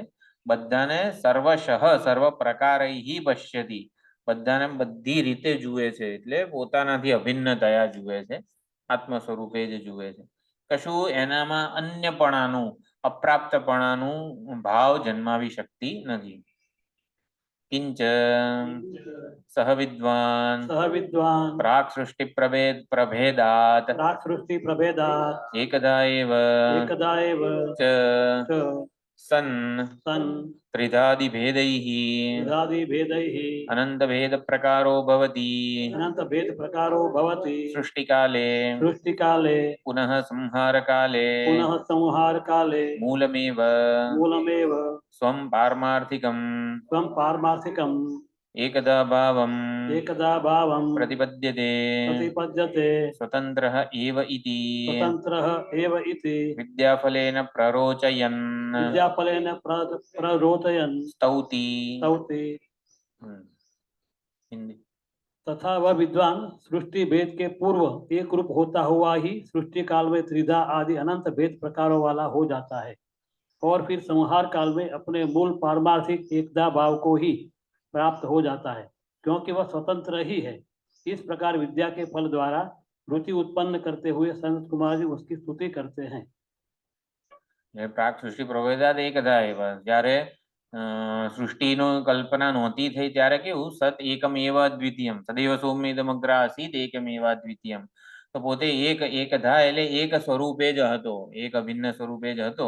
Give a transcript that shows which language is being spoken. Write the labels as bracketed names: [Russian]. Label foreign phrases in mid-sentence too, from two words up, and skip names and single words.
[Gujarati] બધાને [Sanskrit] सर्वशः सर्व प्रकारैः पश्यति, [Gujarati] બધાને બધી રીતે જુએ છે, એટલે પોતાનાથી અભિન્ન થયા જુએ છે, આત્મ સ્વરૂપે જ જુએ છે. કશું એનામાં અન્યપણાનું અપ્રાપ્તપણાનું ભાવ જન્માવી શકતી નથી. [Sanskrit] किंच सह विद्वान सह विद्वान् प्राक सृष्टि प्रभेदात प्राक् सृष्टि प्रभेदात् एकदा एव एकदा एव ચ च સન सन् ત્રિધાદિભેदैः भेदैः अनंतभेद प्रकारो भवति अनन्तभेदप्रकारो भवति। સૃષ્ટિકાલે सृष्टिकाले पुनः संहारकाले पुनः संहारकाले મૂલમેવ मूलमेव स्वं पारमार्थिकम त्वं पारमार्थिकम् एकदा भावम एकदा भावं પ્રતિપદ્યતે प्रतिपद्यते स्वतंत्रः एव इति स्वतन्त्रः एव इति विद्याफलेन प्ररोचयन विद्याफलेन प्ररोचयन् સ્તૌતિ. स्तौति। [Hindi] हिंदी. तथा वह विद्वान सृष्टि भेद के पूर्व एक रूप होता हुआ ही सृष्टि काल में त्रिधा आदि अनंत भेद प्रकारों वाला हो जाता है और फिर संहार काल में अपने मूल पारमार्थिक एकता भाव को ही प्राप्त हो जाता है, क्योंकि वह स्वतंत्र ही है। इस प्रकार विद्या के फल द्वारा रुचि उत्पन्न करते हुए संत कुमार जी उसकी स्तुति करते हैं। [Sanskrit] प्राक सृष्टि प्रभेदात एकदा एव. [Gujarati] જ્યારે સૃષ્ટિનો કલ્પના નહોતી થઈ ત્યારે કેવું, [Sanskrit] सत एकमेव अद्वितीयम, सदैव सौम्यदमग्र आसीत एकमेव अद्वितीयम. [Gujarati] તો પોતે એકધા એટલે એક સ્વરૂપે જ હતો, એક અભિન્ન સ્વરૂપે જ હતો.